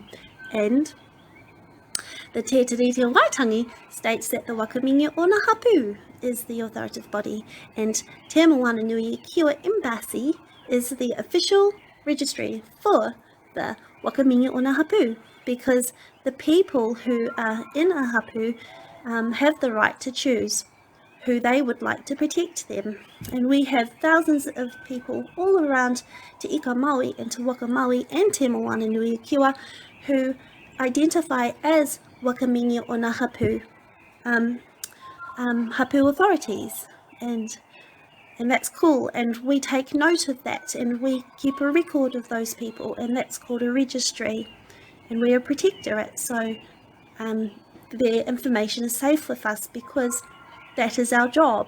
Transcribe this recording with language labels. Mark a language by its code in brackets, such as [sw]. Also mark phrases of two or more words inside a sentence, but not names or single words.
[en] And the Te Tiriti o Waitangi states that the Wakamingi o na Hapu is the authoritative body, and Te Moana Nui Kiwa Embassy is the official registry for the Wakamingi o na Hapu, because the people who are in a hapu have the right to choose who they would like to protect them. And we have thousands of people all around Te Ika Maui and Te Waka Maui and Te Moana Nui Kiwa who identify as Wakamingi o na Hapu. hapu authorities, and that's cool, and we take note of that, and we keep a record of those people, and that's called a registry, and we're a protectorate, so their information is safe with us because that is our job.